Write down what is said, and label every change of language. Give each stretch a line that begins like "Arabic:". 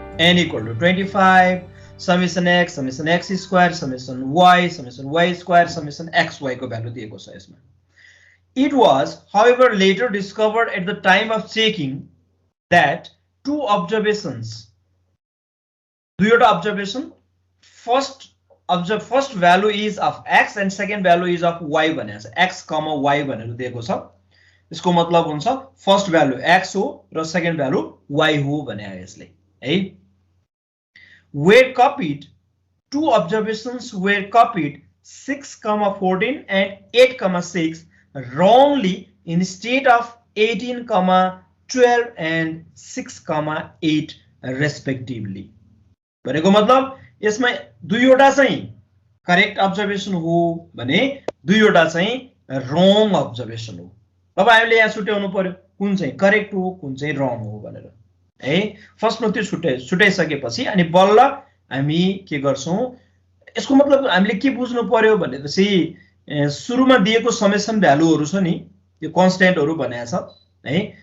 English: n equal to 25 summation x square summation y square summation xy
Nepali: को value दिएको छ यसमा।
English: It was, however, later discovered at the time of checking that two observations, दुईवटा observation, first value is of x and second value is of y
Nepali: भनेको छ। x, y भनेर दिएको छ। यसको मतलब हुन्छ
English: first value
Nepali: x हो र
English: second value
Nepali: y हो भने यसले है।
English: Were copied, two observations were copied 6,14 and 8,6 wrongly instead of 18,12 and 6,8 respectively.
Nepali: भनेको मतलब यसमा दुईवटा चाहिँ करेक्ट अब्जर्भेसन हो भने दुईवटा चाहिँ रङ अब्जर्भेसन हो। अब हामीले यहाँ छुट्याउनु पर्यो कुन चाहिँ करेक्ट हो कुन चाहिँ रङ हो भनेर है। फर्स्टमा त्यो छुट्याइसकेपछि अनि बल्ल हामी के गर्छौं, यसको मतलब हामीले के बुझ्नु पर्यो भनेपछि सुरुमा दिएको समेसन भ्यालुहरु छ नि, त्यो कन्स्ट्यान्टहरु भनेको छ है।